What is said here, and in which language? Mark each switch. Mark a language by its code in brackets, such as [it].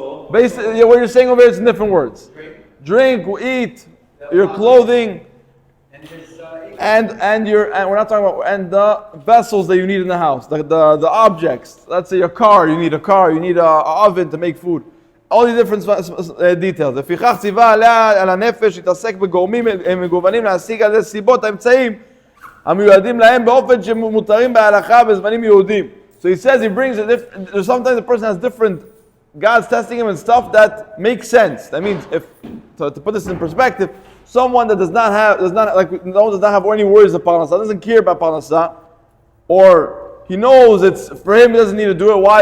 [en] Basically, what you're saying over here is in different words. Drink, eat, your clothing, and we're not talking about and the vessels that you need in the house, the objects. Let's say your car, you need a car, you need an oven to make food. All these different details. [he] לפיכך ציווה עליה על הנפש להתעסק בגורמים מגוונים להשיג על זה סיבות האמצעים המיועדים להם באופן שמותרים בהלכה בזמנים יהודים. [en] So he says he brings it. Sometimes the person has different. God's testing him in stuff that makes sense. That means, to put this in perspective, someone that does not have any worries of parnasa, doesn't care about parnasa, or he knows it's for him, he doesn't need to do it. Why?